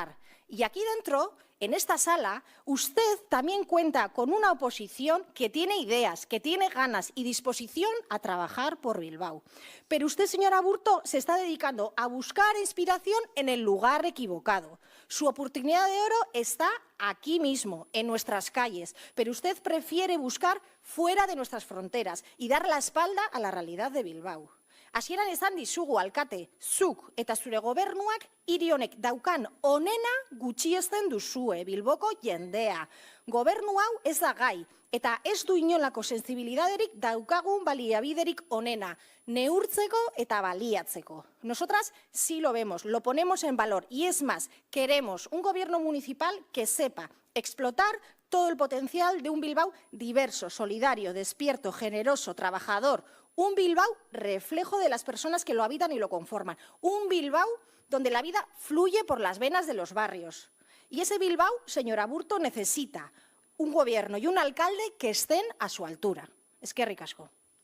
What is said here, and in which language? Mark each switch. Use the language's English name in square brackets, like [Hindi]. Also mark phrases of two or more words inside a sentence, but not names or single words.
[Spanish] Y aquí dentro en esta sala, usted también cuenta con una oposición que tiene ideas, que tiene ganas y disposición a trabajar por Bilbao. Pero usted, señor Aburto, se está dedicando a buscar inspiración en el lugar equivocado. Su oportunidad de oro está aquí mismo, en nuestras calles, pero usted prefiere buscar fuera de nuestras fronteras y dar la espalda a la realidad de Bilbao. [Basque] Hasieran esan dizugu alkate, zuk eta zure gobernuak hiri honek daukan onena gutxiesten duzue Bilboko jendea. Gobernu hau ez da gai eta ez du inolako sensibilidaderik daukagun baliabiderik onena, neurtzeko eta baliatzeko. [Spanish] Nosotras sí lo vemos, lo ponemos en valor y es más, queremos un gobierno municipal que sepa explotar todo el potencial de un Bilbao diverso, solidario, despierto, generoso, trabajador. Un Bilbao reflejo de las personas que lo habitan y lo conforman. Un Bilbao donde la vida fluye por las venas de los barrios. Y ese Bilbao, señor Aburto, necesita un gobierno y un alcalde que estén a su altura. [Basque] Eskerrik asko.